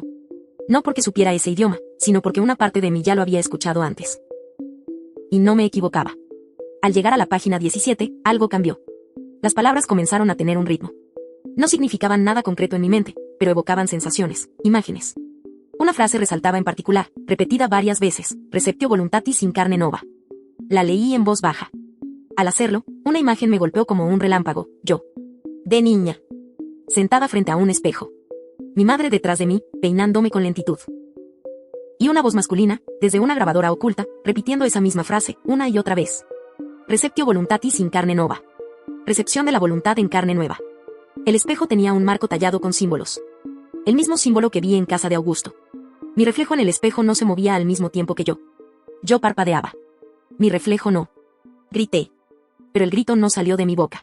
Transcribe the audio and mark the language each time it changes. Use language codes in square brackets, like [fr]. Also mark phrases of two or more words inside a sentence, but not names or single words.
[es] No porque supiera ese idioma, sino porque una parte de mí ya lo había escuchado antes. Y no me equivocaba. Al llegar a la página 17, algo cambió. Las palabras comenzaron a tener un ritmo. No significaban nada concreto en mi mente, pero evocaban sensaciones, imágenes. Una frase resaltaba en particular, repetida varias veces, [la] receptio voluntatis in carne nova. [es] La leí en voz baja. Al hacerlo, una imagen me golpeó como un relámpago, yo. De niña. Sentada frente a un espejo. mi madre detrás de mí, peinándome con lentitud. Y una voz masculina, desde una grabadora oculta, repitiendo esa misma frase, una y otra vez. [la] Receptio voluntatis in carne nova. [es] Recepción de la voluntad en carne nueva. El espejo tenía un marco tallado con símbolos. El mismo símbolo que vi en casa de Augusto. Mi reflejo en el espejo no se movía al mismo tiempo que yo. Yo parpadeaba. Mi reflejo no. Grité. Pero el grito no salió de mi boca.